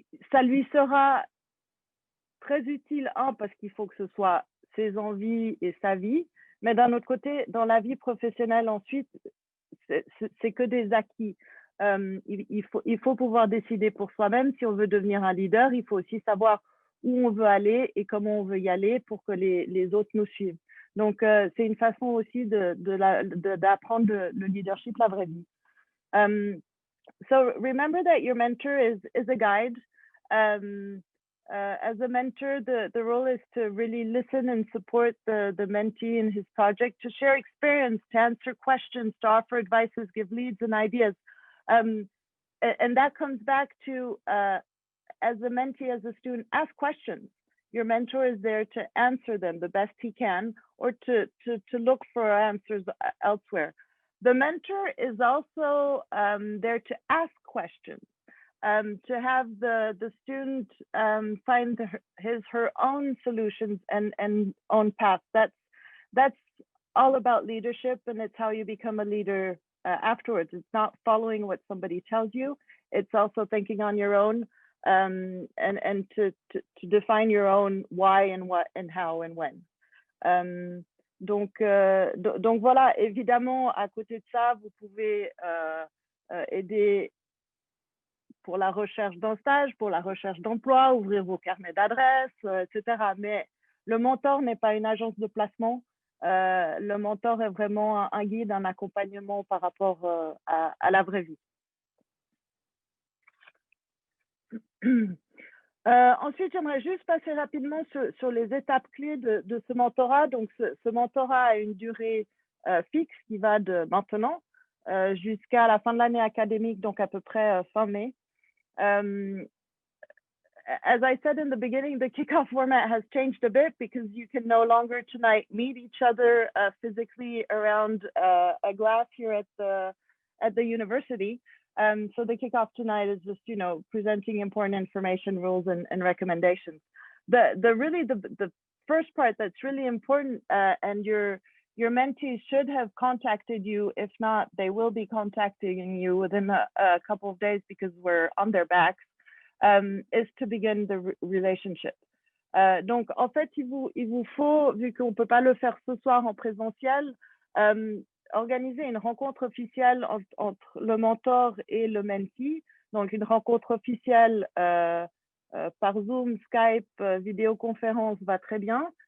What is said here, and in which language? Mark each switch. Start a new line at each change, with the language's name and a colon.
French: Ça lui sera très utile, parce qu'il faut que ce soit ses envies et sa vie, mais d'un autre côté, dans la vie professionnelle ensuite, c'est que des acquis. Il faut pouvoir décider pour soi-même. Si on veut devenir un leader, il faut aussi savoir où on veut aller et comment on veut y aller pour que les autres nous suivent. Donc, c'est une façon aussi d'apprendre le leadership, la vraie vie.
English: So remember that your mentor is a guide. As a mentor, the role is to really listen and support the mentee in his project, to share experience, to answer questions, to offer advices, give leads and ideas. And that comes back to, as a mentee, as a student, ask questions. Your mentor is there to answer them the best he can, or to look for answers elsewhere. The mentor is also there to ask questions, to have the student find her own solutions and own path. That's all about leadership, and it's how you become a leader afterwards. It's not following what somebody tells you. It's also thinking on your own, and to define your own why and what and how and when.
French: Donc voilà, évidemment, à côté de ça, vous pouvez aider pour la recherche d'un stage, pour la recherche d'emploi, ouvrir vos carnets d'adresses, etc. Mais le mentor n'est pas une agence de placement. Le mentor est vraiment un guide, un accompagnement par rapport à la vraie vie. Ensuite, j'aimerais juste passer rapidement sur les étapes clés de ce mentorat. Donc, ce mentorat a une durée fixe qui va de maintenant jusqu'à la fin de l'année académique, donc à peu près fin mai.
English: As I said in the beginning, the kickoff format has changed a bit because you can no longer tonight meet each other physically around a glass here at the university. So the kickoff tonight is just, presenting important information, rules, and recommendations. The first part that's really important, and your mentees should have contacted you. If not, they will be contacting you within a couple of days because we're on their backs, is to begin the relationship.
French: Donc, en fait, il vous faut, vu qu'on ne peut pas le faire ce soir en présentiel, organiser une rencontre officielle entre le mentor et le mentee. Donc, une rencontre officielle par Zoom, Skype, vidéoconférence va très bien.